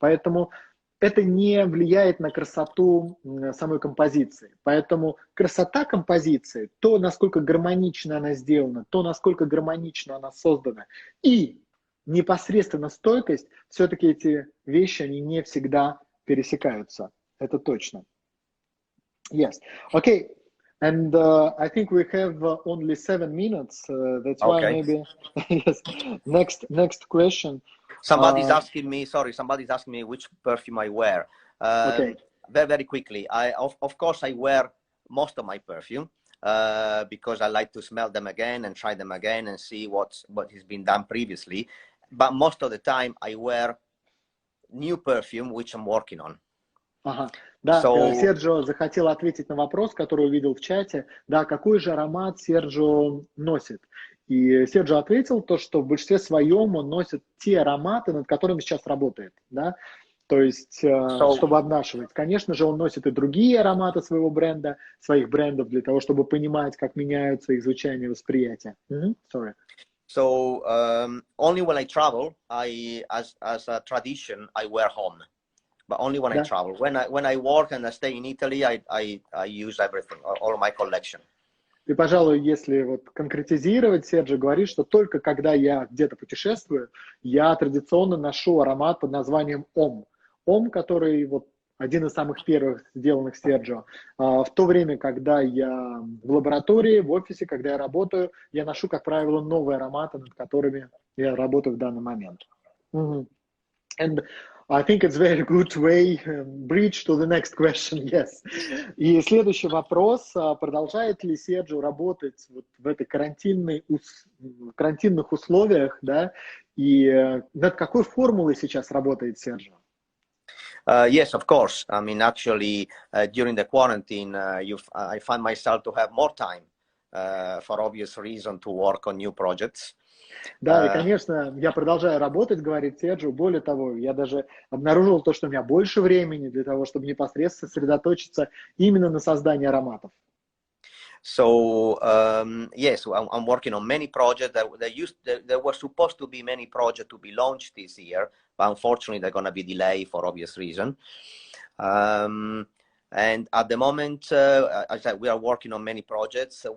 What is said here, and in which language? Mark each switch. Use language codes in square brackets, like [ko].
[ru] Поэтому это не влияет на красоту самой композиции. Поэтому красота композиции, то, насколько гармонично она сделана, то, насколько гармонично она создана, и непосредственно стойкость, все-таки эти вещи, они не всегда пересекаются. Это точно. [en] Yes. Okay. And I think we have only 7 minutes. That's why maybe yes. Next question. Somebody's asking me which perfume I wear. Okay. Very quickly. Of course I wear most of my perfume because I like to smell them again and try them again and see what has been done previously. But most of the time I wear new perfume which I'm working on. Ага. [ru] Да, Серджо захотел ответить на вопрос, который увидел в чате. Да, какой же аромат Серджо носит? И Серджо ответил то, что в большинстве своем он носит те ароматы, над которыми сейчас работает. Да? То есть, чтобы обнашивать. Конечно же, он носит и другие ароматы своего бренда, своих брендов, для того, чтобы понимать, как меняются их звучание и восприятие. [en] Sorry. So only when I travel, as a tradition, I wear home. But only when I travel. When I work and I stay in Italy, I use everything, all my collection. [ru] И, пожалуй, если вот конкретизировать, Серджо говорит, что только когда я где-то путешествую, я традиционно ношу аромат под названием Ом. Ом, который вот один из самых первых сделанных Серджо. В то время, когда я в лаборатории, в офисе, когда я работаю, я ношу, как правило, новые ароматы, над которыми я работаю в данный момент. [en] And I think it's very good way bridge to the next question, yes. [ru] И следующий вопрос. Продолжает ли Серджо работать вот в этой карантинных условиях, да? И над какой формулой сейчас работает Серджо? [en] Yes, of course. I mean, actually, during the quarantine, I find myself to have more time for obvious reason to work on new projects. [ru] Да, и, конечно, я продолжаю работать, говорит Серджо. Более того, я даже обнаружил то, что у меня больше времени для того, чтобы непосредственно сосредоточиться именно на создании ароматов. [en] So, yes, I'm working on many projects. There were supposed to be many projects to be launched this year, but unfortunately they're going to be delayed for obvious reason. And at the moment, as I said, we are working on many projects.